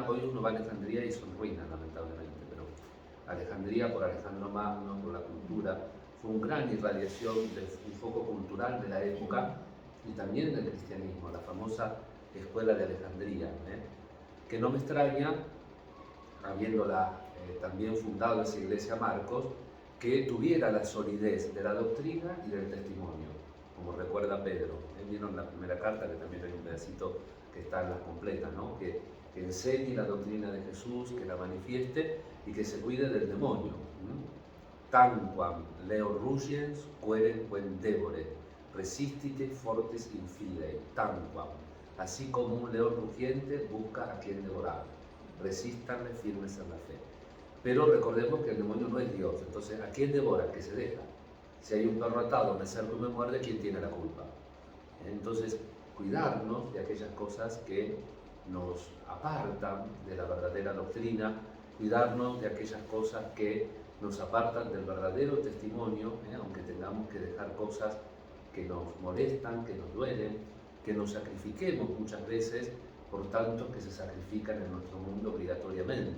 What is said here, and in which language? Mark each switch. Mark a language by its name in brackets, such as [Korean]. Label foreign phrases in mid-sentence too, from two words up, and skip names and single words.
[Spanish] Hoy uno va a Alejandría y son ruinas lamentablemente, pero Alejandría, por Alejandro Magno, por la cultura, fue una gran irradiación un foco cultural de la época y también del cristianismo, la famosa escuela de Alejandría, que no me extraña, habiéndola también fundado esa iglesia Marcos, que tuviera la solidez de la doctrina y del testimonio, como recuerda Pedro. Vieron la primera carta, que también hay un pedacito que está en la completa, ¿no? que enseñe la doctrina de Jesús, que la manifieste y que se cuide del demonio. [Latin] Tanquam leo rugiens querem quem devore, resistite fortes infidei, tanquam. [Spanish] Así como un león rugiente busca a quien devorar, resístanle firmes en la fe. Pero recordemos que el demonio no es Dios, entonces ¿a quién devora? Que se deja. Si hay un perro atado, me cerco y me muerde, ¿quién tiene la culpa? Entonces, cuidarnos de aquellas cosas que nos apartan de la verdadera doctrina, cuidarnos de aquellas cosas que nos apartan del verdadero testimonio, aunque tengamos que dejar cosas que nos molestan, que nos duelen, que nos sacrifiquemos muchas veces por tantos que se sacrifican en nuestro mundo obligatoriamente.